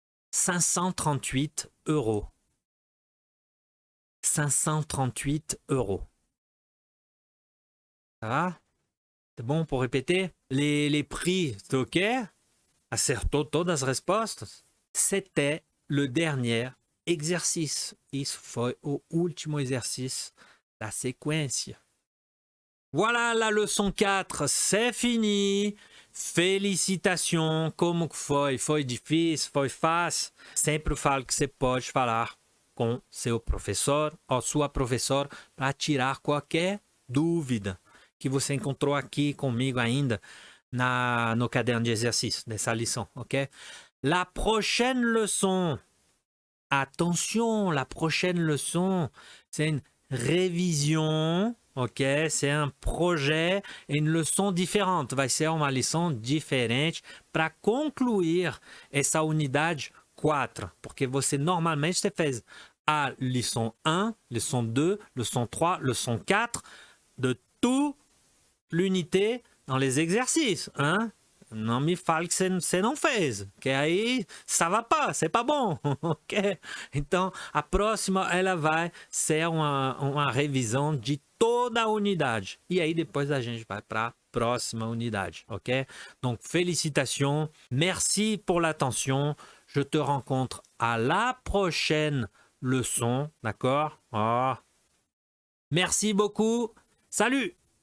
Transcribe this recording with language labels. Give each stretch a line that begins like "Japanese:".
French: 538 €. 538 €. Ça va? C'est bon pour répéter? Les prix, c'est OK?
Portuguese: Acertou todas as respostas?
French: C'était le dernier exercice.
Portuguese: Isso foi o último exercice da sequência.
French: Voilà, la leçon 4, c'est fini.
Portuguese: Felicitação, como que foi? Foi difícil? Foi fácil? Sempre falo que você pode falar com seu professor ou sua professora para tirar qualquer dúvida que você encontrou aqui comigo ainda no caderno de exercício dessa lição, ok?
French: La prochaine leçon, attention, la prochaine leçon, c'est une révision, ok? C'est un projet et une leçon différente.
Portuguese: Vai ser uma lição diferente para concluir essa unidade 4, porque você normalmente você fez a leçon 1, leçon 2, leçon 3, leçon 4
French: de toute l'unité dans les exercices, hein?
Portuguese: Não me fale que você não fez, que aí
French: ça va pas, c'est pas
Portuguese: bom, ok? Então, a próxima, ela vai ser uma revisão de toda a unidade. E aí, depois a gente vai para a próxima unidade, ok?
French: Donc, félicitations, merci pour l'attention. Je te rencontre à la prochaine leçon, d'accord? Oh. Merci beaucoup, salut!